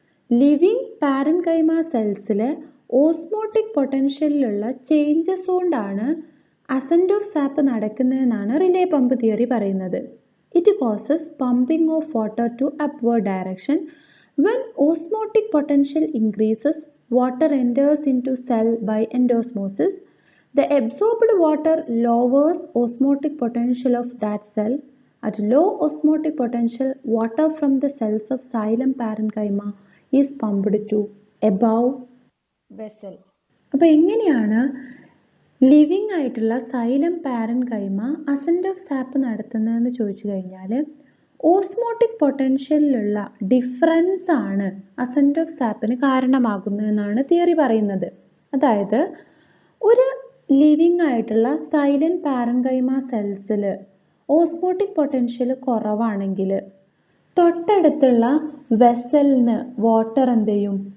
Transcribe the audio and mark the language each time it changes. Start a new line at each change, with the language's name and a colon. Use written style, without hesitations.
Malayalam: Living parenchyma cellsലെ osmotic പൊട്ടൻഷ്യലിലുള്ള changes കൊണ്ടാണ് assent of sap നടക്കുന്നതെന്നാണ് relay pump theory പറയുന്നത്.
English: It causes pumping of water to upward direction. When osmotic potential increases, water enters into cell by endosmosis. The absorbed water lowers osmotic potential of that cell. At low osmotic potential, water from the cells of xylem parenchyma is pumped to above vessel.
Malayalam: അപ്പോൾ എങ്ങനെയാണ് living ആയിട്ടുള്ള xylem parenchyma assent of sap നടത്തുന്നതെന്ന് ചോദിച്ചു കഴിഞ്ഞാൽ, osmotic പൊട്ടൻഷ്യലിലുള്ള difference ആണ് assent of സാപ്പിന് കാരണമാകുന്നതെന്നാണ് theory പറയുന്നത്. അതായത് ഒരു ലിവിങ് ആയിട്ടുള്ള സൈലൻ പാരൻകൈമ സെൽസിൽ ഓസ്മോട്ടിക് പൊട്ടൻഷ്യൽ കുറവാണെങ്കിൽ തൊട്ടടുത്തുള്ള വെസലിന് വാട്ടർ എന്ത് ചെയ്യും?